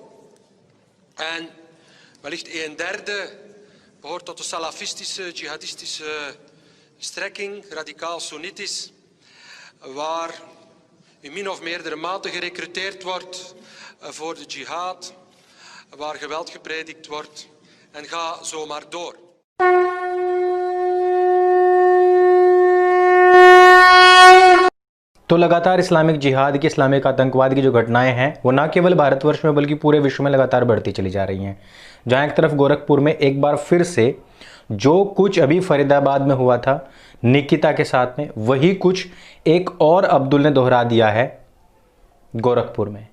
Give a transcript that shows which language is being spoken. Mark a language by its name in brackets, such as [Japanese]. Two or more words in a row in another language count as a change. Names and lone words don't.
[Dutch] En wellicht 1/3 behoort tot de salafistische, jihadistische strekking, radicaal Soenitisch, waar in min of meerdere mate gerecruiteerd wordt voor de jihad, waar geweld gepredikt wordt en ga zo maar door. [Hindi] तो लगातार इस्लामिक जिहाद की, इस्लामिक आतंकवाद की जो घटनाएं हैं वो ना केवल भारतवर्ष में बल्कि पूरे विश्व में लगातार बढ़ती चली जा रही हैं। जहां एक तरफ गोरखपुर में एक बार फिर से जो कुछ अभी फरीदाबाद में हुआ था निकिता के साथ में, वही कुछ एक और अब्दुल ने दोहरा दिया है गोरखपुर में।